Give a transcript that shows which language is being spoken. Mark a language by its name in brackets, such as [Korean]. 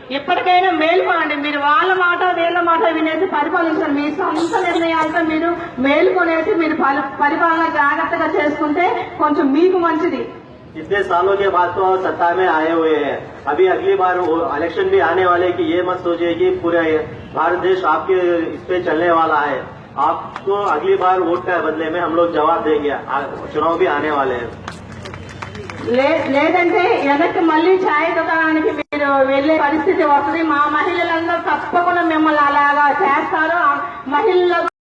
[Telugu] ఎప్పటికైనా మేలుకోనండి, మీరు వాళ్ళ మాట వీళ్ళ మాట వినేసి పరిపాలించండి, మీ సొంత నిర్ణయాలతో మీరు మేలుకొనేసి మీరు పరిపాలన జాగ్రత్తగా చేసుకుంటే కొంచెం మీకు మంచిది। [Hindi] इतने सालों के बाद तो सत्ता में आए हुए हैं, अभी अगली बार इलेक्शन भी आने वाले कि ये मत सोचिए कि पूरे भारत देश आपके इस पे चलने वाला है, आपको अगली बार वोट का बदले में हम लोग जवाब देंगे, चुनाव भी आने वाले हैं। [Telugu] లేదంటే వెనక్కి మళ్ళీ ఛాయ్ దుకాణానికి మీరు వెళ్లే పరిస్థితి వస్తుంది। మా మహిళలందరూ తప్పకుండా మిమ్మల్ని అలాగా చేస్తారు। మహిళలు